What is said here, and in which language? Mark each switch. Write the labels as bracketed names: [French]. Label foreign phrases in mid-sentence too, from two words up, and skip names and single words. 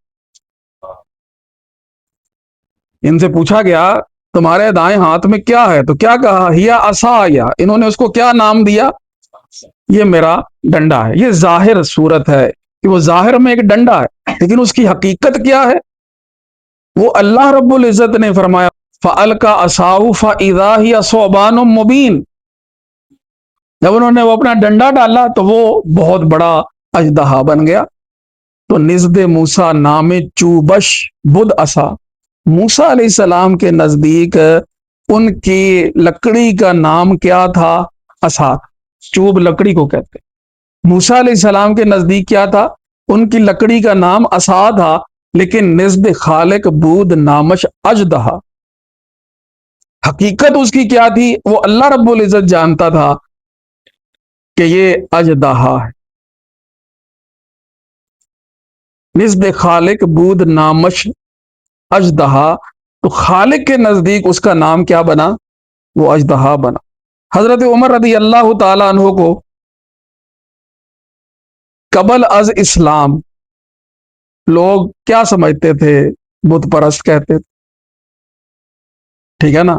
[Urdu] ان سے پوچھا گیا تمہارے دائیں ہاتھ میں کیا ہے؟ تو کیا کہا؟ [Arabic] ہیا عصایا، [Urdu] انہوں نے اس کو کیا نام دیا؟ یہ میرا ڈنڈا ہے. یہ ظاہر صورت ہے کہ وہ ظاہر میں ایک ڈنڈا ہے، لیکن اس کی حقیقت کیا ہے؟ وہ اللہ رب العزت نے فرمایا [Arabic] فَأَلْقَى عَصَاهُ فَإِذَا هِيَ ثُعْبَانٌ مُبِينٌ، [Urdu] جب انہوں نے وہ اپنا ڈنڈا ڈالا تو وہ بہت بڑا اژدہا بن گیا. تو [Persian] نزد موسیٰ نام چوبش بدھ عصا، [Urdu] موسیٰ علیہ السلام کے نزدیک ان کی لکڑی کا نام کیا تھا؟ عصا. چوب لکڑی کو کہتے. موسیٰ علیہ السلام کے نزدیک کیا تھا؟ ان کی لکڑی کا نام عصا تھا، لیکن [Persian] نزد خالق بود نامش اژدہا. [Urdu] حقیقت اس کی کیا تھی؟ وہ اللہ رب العزت جانتا تھا کہ یہ اژدہا ہے. [Persian] نزد خالق بود نامش اژدہا، [Urdu] تو خالق کے نزدیک اس کا نام کیا بنا؟ وہ اژدہا بنا. حضرت عمر رضی اللہ تعالی عنہ کو قبل از اسلام لوگ کیا سمجھتے تھے؟ بت پرست کہتے تھے. ٹھیک ہے نا.